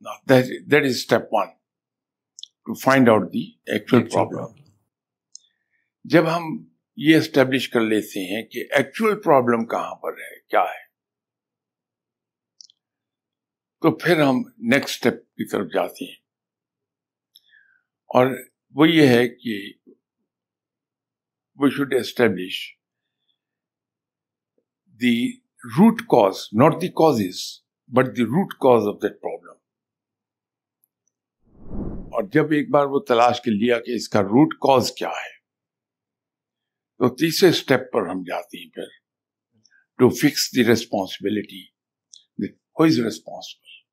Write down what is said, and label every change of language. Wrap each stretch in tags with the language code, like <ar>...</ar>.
<en>That is step 1, to find out the actual problem.</en> <hi>जब हम ये एस्टेब्लिश कर लेते हैं कि एक्चुअल प्रॉब्लम कहां पर है, क्या है, तो फिर हम नेक्स्ट स्टेप की तरफ जाते हैं। और वो ये है कि</hi> <en>we should establish the root cause, not the causes, but the root cause of that problem.</en> <hi>और जब एक बार वो तलाश कर लिया कि इसका रूट कॉज क्या है, तो तीसरे स्टेप पर हम जाते हैं फिर</hi> <en>To fix the responsibility, who is responsible.</en>